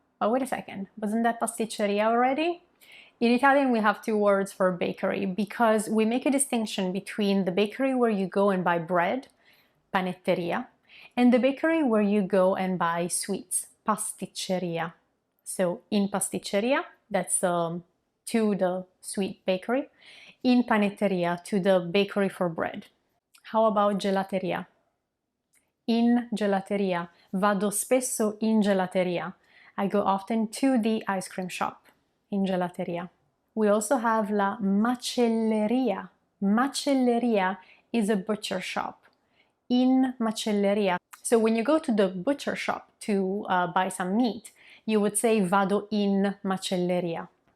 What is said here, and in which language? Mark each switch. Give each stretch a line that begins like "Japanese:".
English: Oh, wait a second, wasn't that pasticceria already? In Italian, we have two words for bakery because we make a distinction between the bakery where you go and buy bread, panetteria, and the bakery where you go and buy sweets, pasticceria. So
Italian: in pasticceria,
English: that's to the sweet bakery.
Italian: In panetteria,
English: to the bakery for bread. How about gelateria?
Italian: In gelateria. Vado spesso in gelateria.
English: I go often to the ice cream shop.
Italian: In gelateria.
English: We also have
Italian: la macelleria.
English: Macelleria is a butcher shop.
Italian: In macelleria.
English: So when you go to the butcher shop to buy some meat, you would say
Italian: vado in macelleria.